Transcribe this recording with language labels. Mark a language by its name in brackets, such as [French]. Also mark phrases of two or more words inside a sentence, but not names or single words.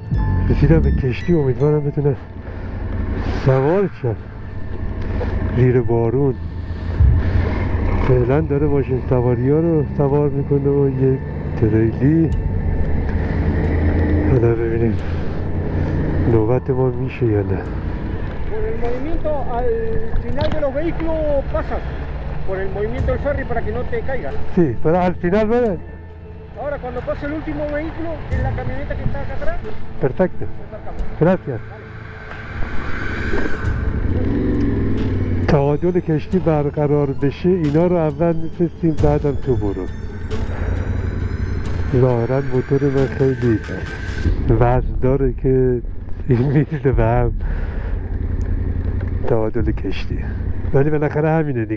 [Persian] رسیدم به کشتی، امیدوارم بتونم سوار شم زیر بارون. فعلا داره ماشین سواری ها رو سوار میکنه و یک تریلی. حالا ببینیم نوبت ما میشه یا نه. [Spanish] Por el movimiento al final de los vehículos pasas por el movimiento del ferry para que no te caigas. Sí, pero al final, ¿verdad? Ahora cuando pase el último vehículo, que es la camioneta que está acá atrás. Perfecto. Gracias. [Persian] تعادل کشتی برقرار بشه اینا رو اول میفرستیم بعدم تو برو. ظاهرا موتور من خیلی وزن داره که این میزه به هم تعادل کشتی، ولی بالاخره همینه دیگه.